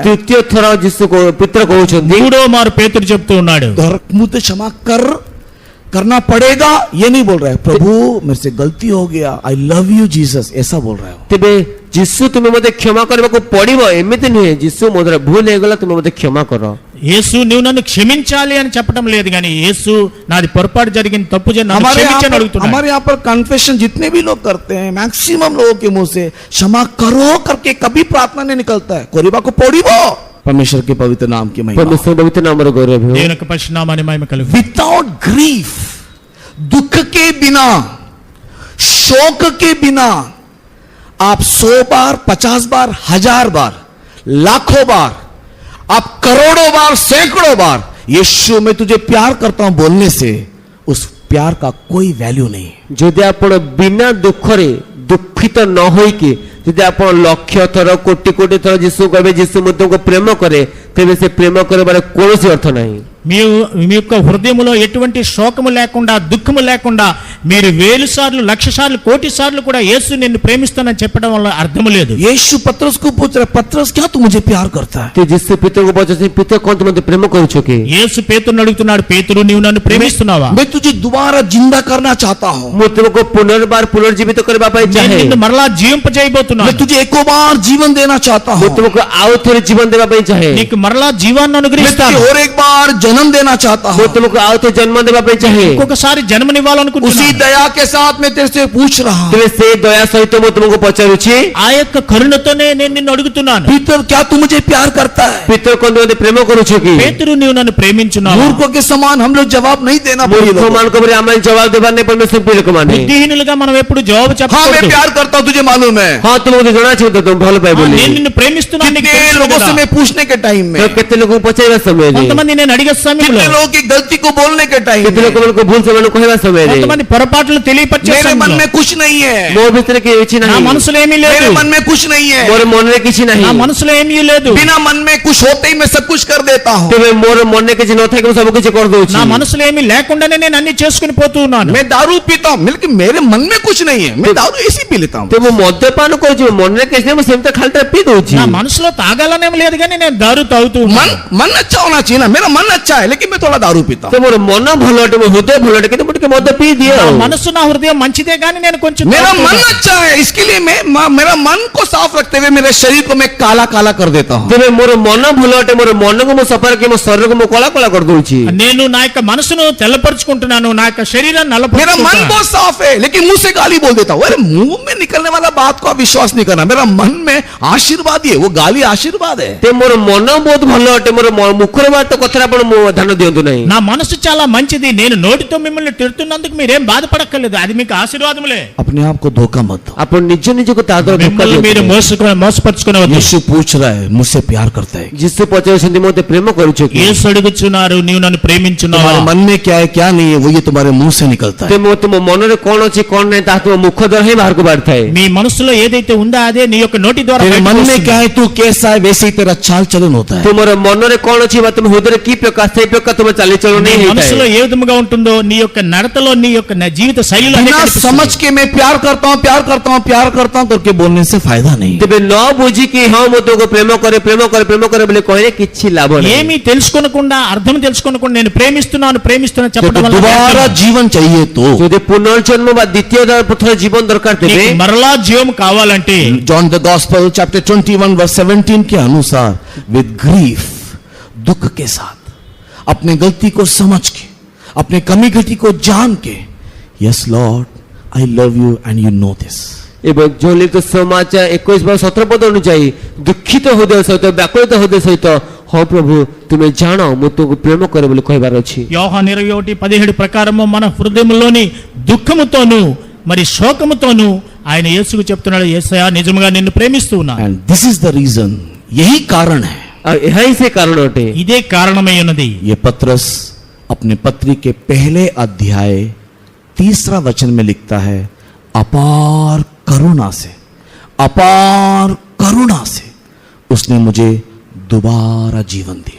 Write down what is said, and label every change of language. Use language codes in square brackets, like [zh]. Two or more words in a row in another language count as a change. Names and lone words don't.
[or] ତୃତୀୟ ଥର ଯୀଶୁ ପିତ୍ର କହୁଛନ୍ତି, [te] మూడో మారు పేతురు చెప్తూ ఉన్నాడు, [hi] मुझे क्षमा करना पड़ेगा, ये नहीं बोल रहा है प्रभु मेरे से गलती हो गया, [en] I love you Jesus, [hi] ऐसा बोल रहा है। [or] ତେବେ ଯୀଶୁ ତୁମେ ମୋତେ କ୍ଷମା କରିବାକୁ ପଡିବ ଏମିତି ନୁହେଁ। ଯୀଶୁ ମୋ ଦ୍ୱାରା ଭୁଲ ହେଇଗଲା ତୁମେ ମୋତେ କ୍ଷମା କର। [te] యేసు నువ్వు నన్ను క్షమించాలి అని చెప్పడం లేదు, కానీ యేసు నాది పొరపాటు జరిగింది, తప్పు జరిగింది, నన్ను [hi] हमारे [te] క్షమించని [hi] यहाँ [te] అడుగుతున్నాడు. [hi] हमारे यहाँ पर कन्फेशन जितने भी लोग करते हैं, मैक्सिमम लोगों के मुंह से क्षमा करो करके कभी प्रार्थना नहीं निकलता है। [or] କରିବାକୁ ପଡ଼ିବ, [hi] परमेश्वर के पवित्र नाम की महिमा। [or] ପରମେଶ୍ୱର ପବିତ୍ର ନାମର ଗୌରବ ହେଉ। [te] దేవుని యొక్క పరిశుద్ధ నామానికి మహిమ కలుగు. [en] without grief, [hi] दुख के बिना, शोक के बिना आप 100 बार, 50 बार, 1000 बार, लाखों बार, आप करोड़ों बार, सैकड़ों बार यीशु मैं तुझे प्यार करता हूं बोलने से उस प्यार का कोई वैल्यू नहीं। [or] ଯଦି ଆପଣ ବିନା ଦୁଃଖରେ ଦୁଃଖିତ ନ ହୋଇକି ଯଦି ଆପଣ ଲକ୍ଷ ଥର କୋଟି କୋଟି ଥର ଯୀଶୁ କହିବେ ଯୀଶୁ ମୁଁ ତୁମକୁ ପ୍ରେମ କରେ, ତେବେ ସେ ପ୍ରେମ କରିବାର କୌଣସି ଅର୍ଥ ନାହିଁ। [te] మీ యొక్క హృదయములో ఎటువంటి శోకము లేకుండా, దుఃఖము లేకుండా మీరు 1000 సార్లు, 1,00,000 సార్లు, కోటి సార్లు కూడా యేసు నిన్ను ప్రేమిస్తానని చెప్పడం వల్ల అర్థము లేదు. [hi] यीशु पत्रस को पूछ रहा है, पत्रस क्या तू मुझे प्यार करता है? ते [or] ଯୀଶୁ ପିତରକୁ ପଚାରୁଛନ୍ତି ପିତର କଣ ତୁ ମୋତେ ପ୍ରେମ କରୁଛ କି? [te] యేసు పేతురుని అడుగుతున్నాడు, పేతురు నీవు నన్ను ప్రేమిస్తున్నావా? [hi] मैं तुझे दोबारा जिंदा करना चाहता हूं, [or] ମୁଁ ତୁମକୁ ପୁନର୍ବାର ପୁନର୍ଜୀବିତ କରିବା ପାଇଁ [te] నేను [or] ଚାହେଁ। [te] నిన్ను మరలా జీవింపజేయబోతున్నాను. [hi] मैं तुझे एक बार जीवन देना चाहता [or] ମୁଁ [hi] हूं, [or] ତୁମକୁ ଆଉ ଥରେ ଜୀବନ ଦେବା ପାଇଁ ଚାହେଁ। [te] నీకు మరలా జీవాన్ని [hi] मैं तुझे [te] అనుగ్రహిస్తాను. [hi] और एक बार जन्म जन्म देना चाहता [or] ମୁଁ [hi] हूँ। [or] ତୁମକୁ ଆଉ ଥରେ ଜନ୍ମ ଦେବା ପାଇଁ ଚାହେଁ। [te] ఇంకొకసారి [hi] उसी [te] జన్మనివ్వాలనుకుంటున్నాను [hi] दया के साथ मैं तेरे से पूछ रहा हूँ, [or] ତେବେ ସେ ଦୟା ସହିତ ମୁଁ ତୁମକୁ ପଚାରୁଛି, [te] ఆ యొక్క కరుణతోనే నేను నిన్ను అడుగుతున్నాను [hi] पीतर क्या तू मुझे प्यार करता है? [or] ପିତର କଣ ତୁମେ ପ୍ରେମ କରୁଛ କି? [te] పేతురు నీవు నన్ను ప్రేమించున్నావు [hi] मूर्खों के समान हम लोग जवाब नहीं देना प्रिय [or] ମୂର୍ଖ [hi] लोगों। [or] ମାନଙ୍କ ପରି ଆମେ ଜବାବ ଦେବାର ନାହିଁ ପରମେଶ୍ୱର ପ୍ରିୟ ଲୋକମାନେ। [te] బుద్ధిహీనులుగా మనం ఎప్పుడు జవాబు [hi] हाँ मैं [te] చెప్పకూడదు [hi] प्यार करता हूँ, तुझे मालूम है। [or] ହଁ ତୁମକୁ ଜଣାଅଛି ତ ତୁମେ ଭଲ ପାଇ ବୋଲି। [te] నేను నిన్ను ప్రేమిస్తున్నాను నీకు [hi] कितने [te] తెలుసు [hi] लोगों [te] కదా. [hi] से मैं पूछने के टाइम में, [or] ତ କେତେ ଲୋକଙ୍କୁ ପଚାରିବା ସମୟରେ, [te] కొంతమంది నేను అడిగే సమయంలో [hi] कितने लोगों की गलती को बोलने के टाइम [or] କେତେ [hi] में, [or] ଲୋକମାନଙ୍କୁ ଭୁଲ ସେମାନଙ୍କୁ କହିବା ସମୟରେ [te] కొంతమంది పొరపాట్లు తెలియపరిచే [hi] मेरे मन [te] సమయంలో [hi] में कुछ नहीं है, [or] ମୋ ଭିତରେ କିଛି [te] నా [or] ନାହିଁ, [te] మనసులో ఏమీ [hi] मेरे [te] లేదు [hi] मन में कुछ नहीं है, [or] ମୋର ମନରେ କିଛି ନାହିଁ। [te] నా మనసులో ఏమీ లేదు [hi] बिना मन में कुछ होते ही मैं सब कुछ कर देता हूँ। [or] ତେବେ ମୋର ମନରେ କିଛି ନଥାଏ ମୁଁ ସବୁ କିଛି କରିଦଉଛି। [te] నా మనసులో ఏమీ లేకుండానే నేను అన్ని చేసుకుని పోతూ ఉన్నాను [hi] मैं दारू पीता हूँ, लेकिन मेरे मन में कुछ नहीं है, मैं दारू ऐसे ही पी लेता हूँ। [or] ତେବେ ମୁଁ ମଦ୍ୟପାନ କରୁଛି, ମନରେ କିଛି ନାହିଁ, ମୁଁ ସେମିତି ଖାଲିଟା ପିଇ ଦଉଛି। [te] నా మనసులో తాగాలనేం లేదు కానీ నేను దారు తాగుతూ [hi] मन [te] ఉన్నాను [hi] मन अच्छा होना चाहिए ना, मेरा मन अच्छा है लेकिन मैं थोड़ा दारू पीता हूँ। [or] ତ ମୋର ମନ ଭଲ ଅଟେ, ମୋ ହୃଦୟ ଭଲ ଅଟେ, କିନ୍ତୁ ମୁଁ ଟିକେ ମଦ ପିଇ ଦିଏ [te] నా [or] ଆଉ। [te] మనసు నా హృదయం మంచిదే కానీ నేను కొంచెం [hi] मेरा [te] తాగుతూ [hi] मन [te] ఉన్నాను. [hi] अच्छा है, इसके लिए मेरा मन को साफ रखते हुए मेरे शरीर को मैं काला काला कर देता हूँ। [or] ତେବେ ମୋର ମନ ଭଲ ଅଟେ, ମୋର ମନକୁ ମୁଁ ସଫା ରଖି ମୋ ଶରୀରକୁ ମୁଁ କଳା କଳା କରିଦଉଛି। [te] నేను నా యొక్క మనసును తెల్లపరుచుకుంటున్నాను నా యొక్క శరీరాన్ని [hi] मेरा मन [te] నల్లపరుచుకుంటున్నాను [hi] बहुत साफ है लेकिन मुंह से गाली बोल देता हूँ। अरे मुंह में निकलने वाला बात को आप विश्वास नहीं करना, मेरा मन में आशीर्वाद ही है, वो गाली आशीर्वाद है। [or] ते ମୋର ମନ ବହୁତ ଭଲ ଅଟେ, ମୋର ମୁଖର ବାଟ କଥାରେ ଆପଣ ଧ୍ୟାନ ଦିଅନ୍ତୁ ନାହିଁ। [te] నా మనసు చాలా మంచిది నేను నోటితో మిమ్మల్ని తిడుతున్నందుకు మీరేం బాధపడక్కర్లేదు అది మీకు ఆశీర్వాదములే [hi] अपने आप को धोखा मत दो। [or] ଆପଣ నిଜ ନିଜକୁ ତା ଦ୍ୱାରା ଧୋକା [te] మిమ్మల్ని మీరు [or] ଦିଅନ୍ତୁ। [te] మోసపరుచుకునేవద్దు [hi] यीशु पूछ रहा है मुझसे प्यार करता है? [or] ଯୀଶୁ ପଚାରୁଛନ୍ତି ମୋତେ ପ୍ରେମ କରୁଛ କି? [te] యేసు అడుగుచున్నారు నీవు నన్ను ప్రేమించున్నావా [hi] तुम्हारे मन में क्या है क्या नहीं है वो ये तुम्हारे मुंह से निकलता है। [or] ତେବେ ତୁମ ମନରେ କଣ ଅଛି କଣ ନାହିଁ ତାହା ତୁମ ମୁଖ ଦ୍ୱାରା ହିଁ ବାହାରକୁ ବାହାରିଥାଏ। [te] మీ మనసులో ఏదైతే ఉందో అదే నీ యొక్క నోటి ద్వారా [hi] तेरे [te] బయటకు [hi] मन में [te] వస్తుంది. [hi] क्या है तू कैसा है वैसे ही तेरा चाल चलन होता है। [or] ତୁମର ମନରେ କଣ ଅଛି ବା ତୁମ ହୃଦୟରେ କି ପ୍ରକାର ସେଇ ପ୍ରକାର ତୁମ ଚାଲିଚଳନ [te] నీ [or] ହିଁ [te] మనసులో [or] ହେଇଥାଏ। [te] ఏ విధముగా ఉంటుందో నీ యొక్క నడతలో నీ యొక్క జీవిత శైలిలో అదే [hi] बिना [te] కనిపిస్తుంది. [hi] समझ के मैं प्यार करता हूँ प्यार करता हूँ प्यार करता हूँ करके बोलने से फायदा नहीं। [or] ତେବେ ନ ବୁଝିକି ହଁ ମୁଁ ତୁମକୁ ପ୍ରେମ କରେ ପ୍ରେମ କରେ ପ୍ରେମ କରେ ବୋଲି କହିଲେ କିଛି ଲାଭ ନାହିଁ। [te] ఏమీ తెలుసుకోనకుండా అర్థం తెలుసుకోనకుండా నేను ప్రేమిస్తున్నాను ప్రేమిస్తున్నాను చెప్పడం [hi] देखो, [te] వల్ల [hi] दोबारा [te] వ్యర్థం. [hi] जीवन चाहिए तो [or] ଯଦି ପୁନର୍ଜନ୍ମ ବା ଦ୍ୱିତୀୟ ଥର ଜୀବନ ଦରକାର ତେବେ [te] నీకు మరలా జీవం కావాలంటే [en] John the Gospel chapter 21 verse 17 [hi] के अनुसार [en] with grief [hi] दुख के साथ अपने गलती को समझ के अपने कमी घटी को जान के [en] yes Lord I love you and you know this. [or] ଏବଂ ଜ୍ୱଳିତ ସମାଚାର 21:17 ପଦ ଅନୁଯାୟୀ ଦୁଃଖିତ ହୃଦୟ ସହିତ ବ୍ୟାକୁଳିତ ହୃଦୟ ସହିତ ହଁ ପ୍ରଭୁ ତୁମେ ଜାଣ ମୁଁ ତୁମକୁ ପ୍ରେମ କରେ ବୋଲି କହିବାର ଅଛି। [te] యోహాను 21:17 ప్రకారము మన హృదయంలోని దుఃఖముతోను మరి శోకముతోను ఆయన యేసుకు చెప్తున్నాడు యేసయ్యా నిజముగా నిన్ను ప్రేమిస్తూ ఉన్నాను [en] and this is the reason, यही कारण है। [or] ଆଉ ଏହା ହିଁ ସେ କାରଣ ଅଟେ। [te] ఇదే కారణమై ఉన్నది [hi] ये पत्रस अपने पत्री के पहले अध्याय 3 वचन में लिखता है अपार करुणा से उसने मुझे दोबारा जीवन दिया।